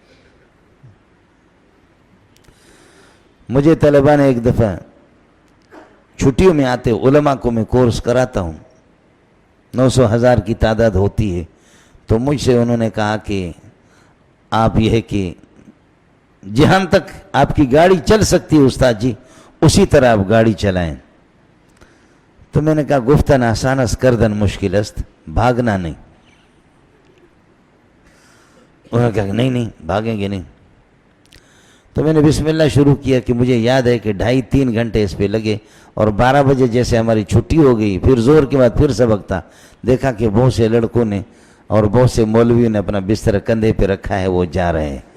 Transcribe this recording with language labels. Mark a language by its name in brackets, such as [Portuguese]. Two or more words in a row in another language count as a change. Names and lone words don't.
[Urdu] مجھے طلباء نے ایک دفعہ چھٹیوں میں آتے علماء کو میں کورس کراتا ہوں, 900,000 کی تعداد ہوتی ہے, تو مجھ سے انہوں نے کہا کہ آپ یہ ہے کہ جہاں تک آپ کی گاڑی چل سکتی ہے استاد جی اسی طرح آپ گاڑی چلائیں. تو میں نے کہا [Persian] گفتن آسان است کردن مشکل است, [Urdu] بھاگنا نہیں. انہوں نے کہا کہ نہیں بھاگیں گے نہیں. تو میں نے بسم اللہ شروع کیا کہ مجھے یاد ہے کہ 2.5-3 گھنٹے اس پہ لگے, اور 12 بجے جیسے ہماری چھٹی ہو گئی, پھر زور کے بعد پھر سبق تھا. دیکھا کہ بہت سے لڑکوں نے اور بہت سے مولویوں نے اپنا بستر کندھے پہ رکھا ہے, وہ جا رہے ہیں.